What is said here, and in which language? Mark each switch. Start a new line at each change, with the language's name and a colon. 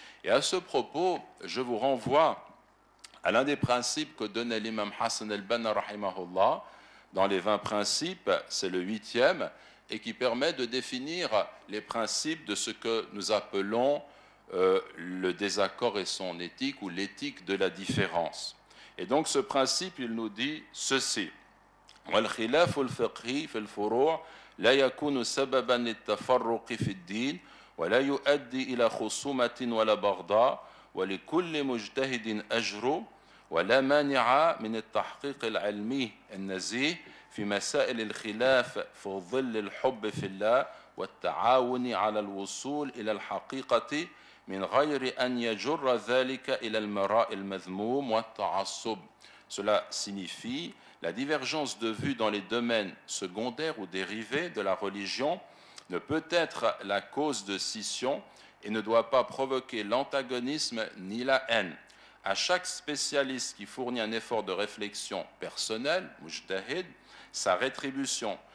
French: Et à ce propos, je vous renvoie à l'un des principes que donnait l'imam Hassan al-Banna rahimahullah dans les 20 principes, c'est le 8e, et qui permet de définir les principes de ce que nous appelons le désaccord et son éthique, ou l'éthique de la différence. Et donc ce principe, il nous dit ceci.
Arabic: والخلاف الفقهي في الفروع لا يكون سببا للتفرق في الدين ولا يؤدي إلى خصومة ولا بغضاء ولكل مجتهد أجر ولا مانع من التحقيق العلمي النزيه في مسائل الخلاف في ظل الحب في الله والتعاون على الوصول إلى الحقيقة من غير أن يجر ذلك إلى المراء المذموم والتعصب.
French: Cela signifie la divergence de vue dans les domaines secondaires ou dérivés de la religion ne peut être la cause de scission et ne doit pas provoquer l'antagonisme ni la haine. À chaque spécialiste qui fournit un effort de réflexion personnelle, mujtahid, sa rétribution.